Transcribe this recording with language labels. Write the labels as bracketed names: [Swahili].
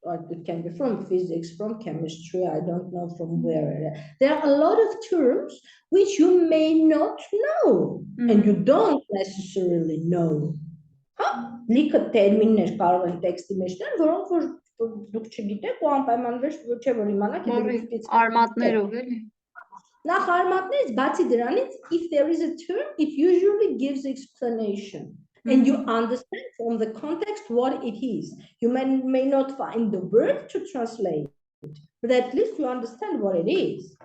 [English] It can be from physics, from chemistry, I don't know from where. There are a lot of terms which you may not know and you don't necessarily know. [Armenian] Լիքը տերմիններ կարող են տեքստի մեջ դնել, որոնք որ դուք չգիտեք ու անպայմանորեն չէ որ իմանաք, Արմատներով էլի։ Նախ արմատներից բացի դրանից, [English] if there is a term, it usually gives explanation. And you understand from the context what it is. You may not find the word to translate, but at least you understand what it is.